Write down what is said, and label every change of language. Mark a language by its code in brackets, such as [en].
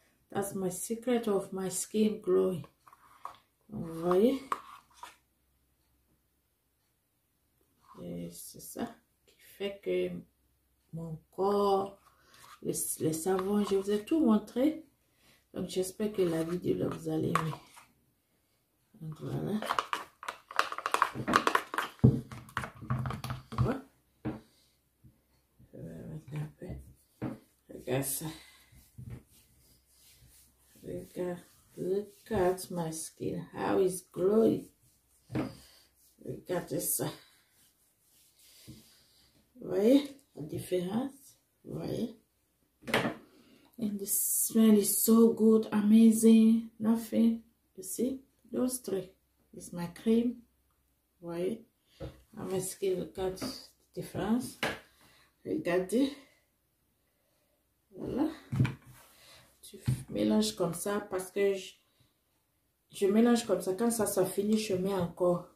[en] That's my secret of my skin glowing. [fr] Vous voyez? Et c'est ça qui fait que mon corps, les savons, je vous ai tout montré. Donc j'espère que la vidéo là vous allez aimer. Donc voilà. Ouais. Je vais mettre un peu. Regarde ça. Regarde. [en] Look at my skin. How it's glowing. [fr] Regardez ça. Vous voyez la différence? Vous voyez? [en] And the smell is so good, amazing, nothing. You see? Those three. It's my cream. [fr] Vous voyez? [en] My skin, look at the difference. [fr] Regardez. Voilà. Tu mélanges comme ça parce que je mélange comme ça. Quand ça fini, je mets encore.